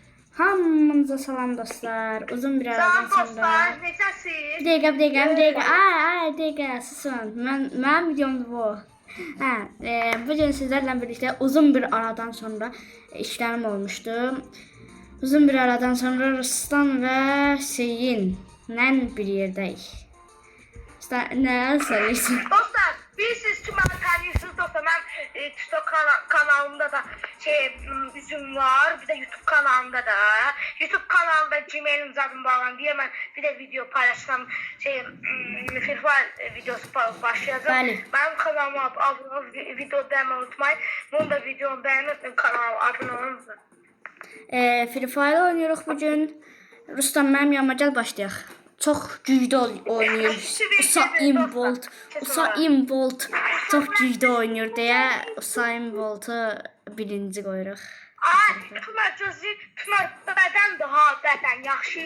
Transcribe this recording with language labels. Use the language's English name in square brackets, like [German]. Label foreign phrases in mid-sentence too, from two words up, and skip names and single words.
[Azerbaijani] Hamınıza salam dostlar. Uzun bir aradan Salam sonra. dostlar, necəsiz? Bir dəqiqə. Ay, dəqiqə, susun. Mənim videomdur bu. [Turkish] Bugün sizlerle birlikte uzun bir aradan sonra işlerim olmuştu. Uzun bir aradan sonra Ruslan ve Hüseyin'le bir yerdeyiz. Ne söylüyorsun? Dostlar, bilirsiniz ki bana tanıyorsunuz dostlar. Ben TikTok kanalımda da üzüm var. Bir de YouTube kanalımda da. YouTube kanalımda Gmail'im zaten bağlandı diye ben bir de video paylaşsam Free Fire videosu başlayacağım. [Azerbaijani] Bəli. [Turkish] Benim kanalıma abone olun, video beğenmeyi unutmayın. Bunu da videomu beğenin, kanalıma abone olun. Free Fire oynuyoruz bugün. [Azerbaijani] Ruslan mənim yanıma gəl başlayaq. [Turkish] Çox güclü oynuyor. [Azerbaijani] Usain Bolt [Turkish] çok güclü oynuyor [Azerbaijani] deyə Usain Bolt'u birinci qoyuruq. Ay, Pınar gözü, Pınar bədən daha bədən yaxşı.